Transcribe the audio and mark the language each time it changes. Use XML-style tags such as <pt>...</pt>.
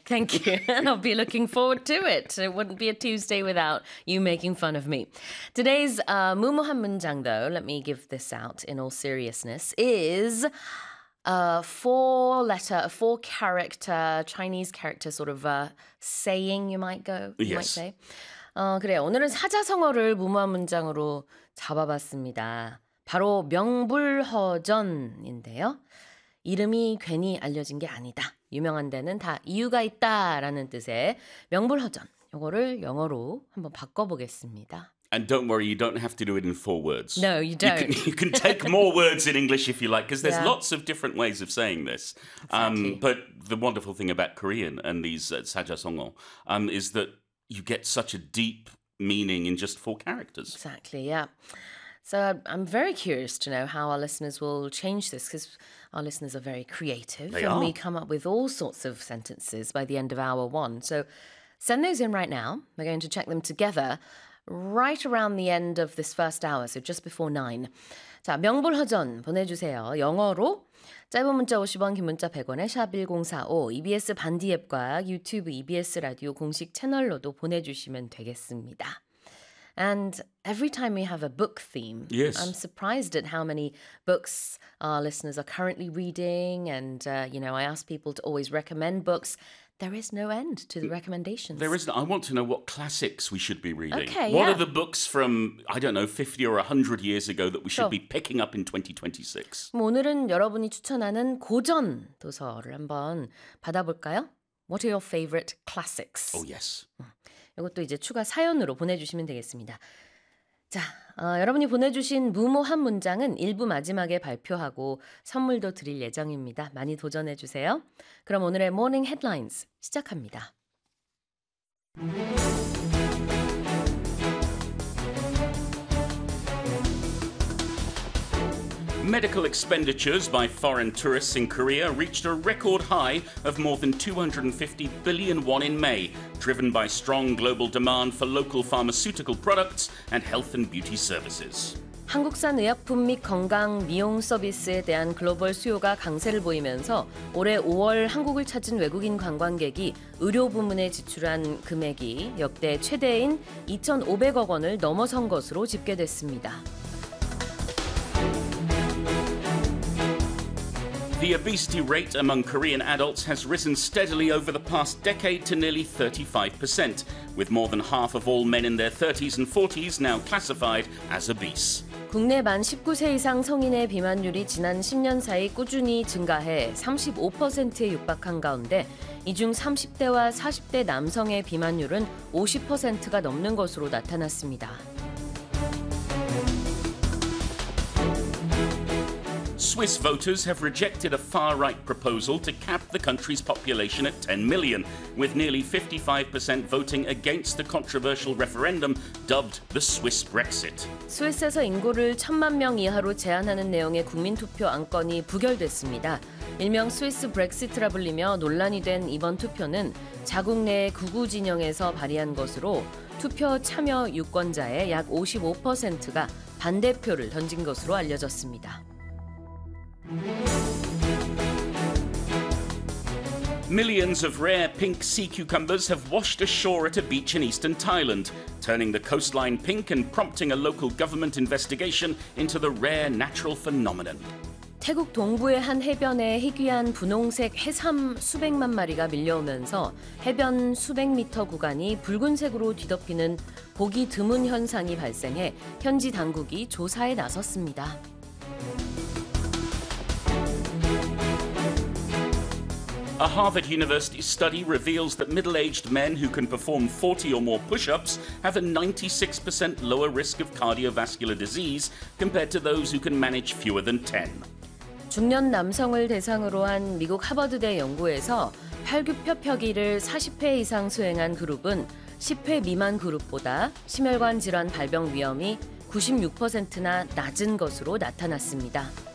<en>Thank you. And I'll be looking forward to it. It wouldn't be a Tuesday without you making fun of me. Today's Mumuhan Munjang, though, let me give this out in all seriousness, is a four-character, Chinese character sort of saying, you might go, you might say.</en> <ko>그래요. 오늘은 사자성어를 무모한 문장으로 잡아봤습니다. 바로 명불허전인데요. 이름이 괜히 알려진 게 아니다. 유명한 데는 다 이유가 있다라는 뜻의 명불허전. 이거를 영어로 한번 바꿔보겠습니다.</ko> <en>And don't worry, you don't have to do it in four words. No, you don't. You can take more words in English if you like, because there's lots of different ways of saying this. But the wonderful thing about Korean and these sajasongo is that you get such a deep meaning in just four characters. Exactly, yeah. So I'm very curious to know how our listeners will change this, because our listeners are very creative. They and are. We come up with all sorts of sentences by the end of hour one. So send those in right now. We're going to check them together right around the end of this first hour, so just before nine.</en> <ko>자, 명불허전 보내주세요. 영어로 짧은 문자 50원, 긴 문자 100원에 샵 1045, EBS 반디 앱과 유튜브 EBS 라디오 공식 채널로도 보내주시면 되겠습니다.</ko> <en>And every time we have a book theme, I'm surprised at how many books our listeners are currently reading. And, you know, I ask people to always recommend books. There is no end to the recommendations. There isn't. I want to know what classics we should be reading. Okay, what are the books from, I don't know, 50 or 100 years ago that we should be picking up in 2026?</en> <ko>오늘은 여러분이 추천하는 고전 도서를 한번 받아볼까요?</ko> <en>What are your favorite classics? Oh, yes.</en> <ko>이것도 이제 추가 사연으로 보내주시면 되겠습니다. 자, 여러분이 보내주신 무모한 문장은 일부 마지막에 발표하고 선물도 드릴 예정입니다. 많이 도전해주세요. 그럼 오늘의 모닝 헤드라인스 시작합니다.</ko> <en>Medical expenditures by foreign tourists in Korea reached a record high of more than 250 billion won in May, driven by strong global demand for local pharmaceutical products and health and beauty services.</en> <ko>한국산 의약품 및 건강 미용 서비스에 대한 글로벌 수요가 강세를 보이면서 올해 5월 한국을 찾은 외국인 관광객이 의료 부문에 지출한 금액이 역대 최대인 2,500억 원을 넘어선 것으로 집계됐습니다.</ko> <en>The obesity rate among Korean adults has risen steadily over the past decade to nearly 35%, with more than half of all men in their 30s and 40s now classified as obese.</en> <ko>국내 만 19세 이상 성인의 비만율이 지난 10년 사이 꾸준히 증가해 35%에 육박한 가운데 이 중 30대와 40대 남성의 비만율은 50%가 넘는 것으로 나타났습니다.</ko> <en>Swiss voters have rejected a far-right proposal to cap the country's population at 10 million, with nearly 55% voting against the controversial referendum dubbed the Swiss Brexit.</en> <ko>스위스에서 인구를 1천만 명 이하로 제한하는 내용의 국민투표 안건이 부결됐습니다. 일명 스위스 브렉시트라 불리며 논란이 된 이번 투표는 자국 내 극우 진영에서 발의한 것으로 투표 참여 유권자의 약 55%가 반대표를 던진 것으로 알려졌습니다.</ko> <en>Millions of rare pink sea cucumbers have washed ashore at a beach in eastern Thailand, turning the coastline pink and prompting a local government investigation into the rare natural phenomenon.</en> <ko>태국 동부의 한 해변에 희귀한 분홍색 해삼 수백만 마리가 밀려오면서 해변 수백 미터 구간이 붉은색으로 뒤덮이는 보기 드문 현상이 발생해 현지 당국이 조사에 나섰습니다.</ko> <en>Thank you. A Harvard University study reveals that middle-aged men who can perform 40 or more push-ups have a 96% lower risk of cardiovascular disease compared to those who can manage fewer than 10.</en> <ko>중년 남성을 대상으로 한 미국 하버드대 연구에서 팔굽혀펴기를 40회 이상 수행한 그룹은 10회 미만 그룹보다 심혈관 질환 발병 위험이 96%나 낮은 것으로 나타났습니다.</ko>